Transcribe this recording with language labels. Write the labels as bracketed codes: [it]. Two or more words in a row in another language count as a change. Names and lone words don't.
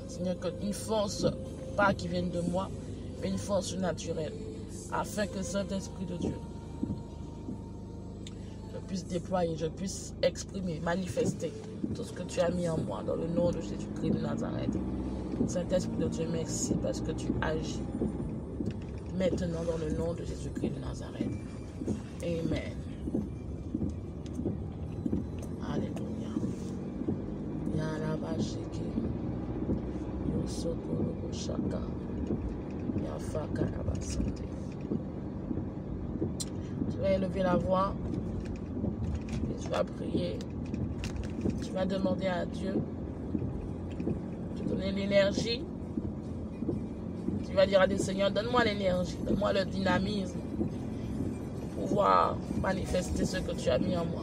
[fr] Seigneur, qu'une force, pas qui vienne de moi, mais une force naturelle, afin que Saint-Esprit de Dieu, je puisse déployer, je puisse exprimer, manifester tout ce que tu as mis en moi dans le nom de Jésus-Christ de Nazareth. Saint-Esprit de Dieu, merci parce que tu agis maintenant dans le nom de Jésus-Christ de Nazareth. Amen. Alléluia. Yarabashiki. Yosokoro Shaka. Yafakarabasante. Tu vas élever la voix et tu vas prier. Tu vas demander à Dieu de te donner l'énergie. Tu vas dire à Dieu, Seigneur, donne-moi l'énergie, donne-moi le dynamisme pour pouvoir manifester ce que tu as mis en moi.